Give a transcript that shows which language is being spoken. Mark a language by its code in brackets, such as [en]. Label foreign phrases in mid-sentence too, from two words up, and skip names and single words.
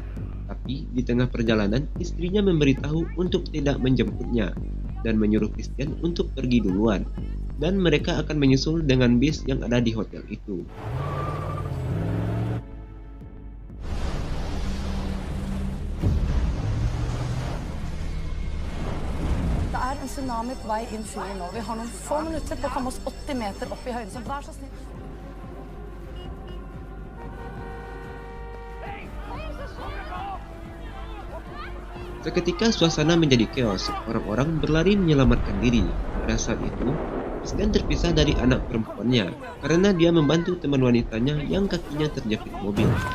[id] Tapi di tengah perjalanan, istrinya memberitahu untuk tidak menjemputnya dan menyuruh Christian untuk pergi duluan. Dan mereka akan menyusul dengan bis yang ada di hotel itu. [no] Det er en tsunami på vei inn fjorden nå. Vi har noen få minutter på å komme oss 80 meter opp i høyden, så vær så snill. [id] Seketika suasana menjadi chaos, orang-orang berlari menyelamatkan diri. Pada saat itu, Christian terpisah dari anak perempuannya karena dia membantu teman wanitanya yang kakinya terjepit mobil.